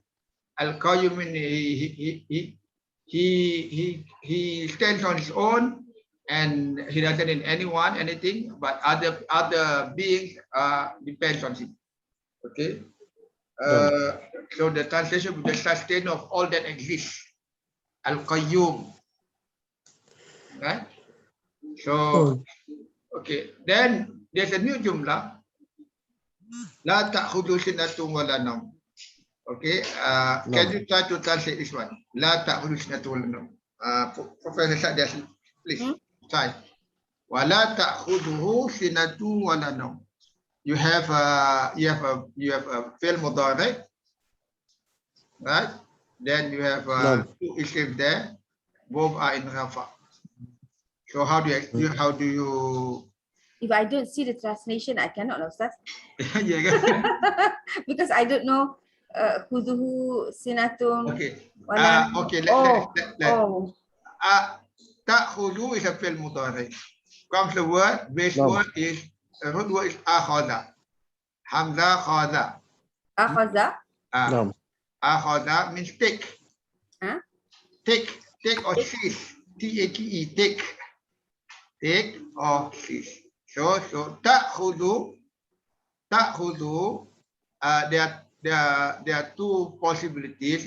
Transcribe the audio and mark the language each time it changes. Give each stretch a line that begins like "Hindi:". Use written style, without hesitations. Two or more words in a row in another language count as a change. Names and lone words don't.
English: Al-Qayyum he stands on his own and he doesn't need anyone, anything, but other beings depends on him. Okay. So the translation of the sustainer of all that exists. Al-Qayyum. Right? So okay, then there's a new jumlah.
Arabic: لا تأخذ سنة ولا نوم.
English: Okay, can you try to translate this one?
Arabic: لا تأخذ سنة ولا نوم.
English: Professor Sadias, please try.
Arabic: ولا تأخذ سنة ولا نوم.
English: You have a
Arabic: فعل مضارع',
English: right? Then you have two isms there. Both are in rafa. So how do you If I don't see the translation, I cannot know, Ustaz. yeah, kan? Because I don't know
Arabic: خذه سنة.
English: Okay. Wala. Okay, Oh. ta'khudhu is a
Arabic: فعل مضارع.
English: Comes the word, base word is, root word is akhadha. Hamza khadha. Akhaza. Akhadha means take. Huh? Take or seize. T-A-K-E, take. Take or seize. So ta'khudhu, there are two possibilities.